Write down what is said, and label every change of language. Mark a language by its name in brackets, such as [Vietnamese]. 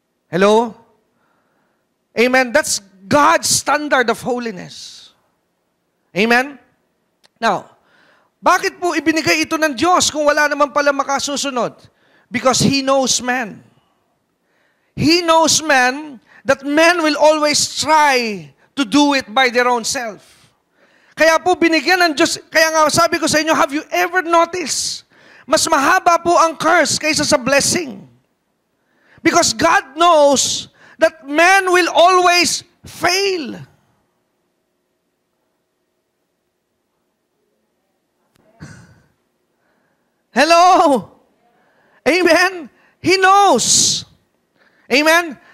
[English] Hello? Amen? That's God's standard of holiness. Amen? [Filipino] Now, bakit po ibinigay ito ng Diyos kung wala naman pala makasusunod? [English] Because He knows man. He knows man that men will always try to do it by their own self. [Filipino] Kaya po binigyan ng Diyos, kaya nga sabi ko sa inyo, [English] have you ever noticed, [Filipino] mas mahaba po ang curse kaysa sa blessing? [English] Because God knows that man will always fail. Hello? Amen? He knows. Amen?